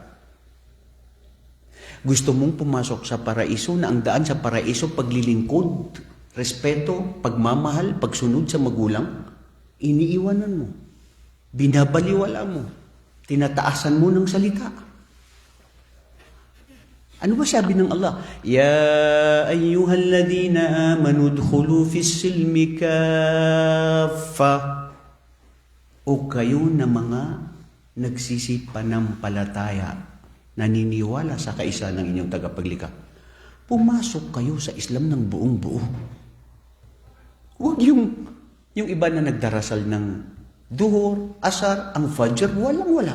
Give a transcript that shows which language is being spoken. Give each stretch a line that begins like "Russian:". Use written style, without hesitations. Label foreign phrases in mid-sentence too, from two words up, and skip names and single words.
Filipino: Gusto mong pumasok sa paraiso na ang daan sa paraiso paglilingkod, respeto, pagmamahal, pagsunod sa magulang, iniiwanan mo, binabaliwala mo, tinataasan mo ng salita. Ano ba sabi ng Allah?
Arabic: يا أيها الذين آمنوا ادخلوا في السلم كافة.
Filipino: O kayo na mga nagsisipanampalataya, naniniwala sa kaisa ng inyong tagapaglikha, pumasok kayo sa Islam ng buong buo. Huwag yung iba na nagdarasal ng duhur, asar, ang fajr, walang-wala.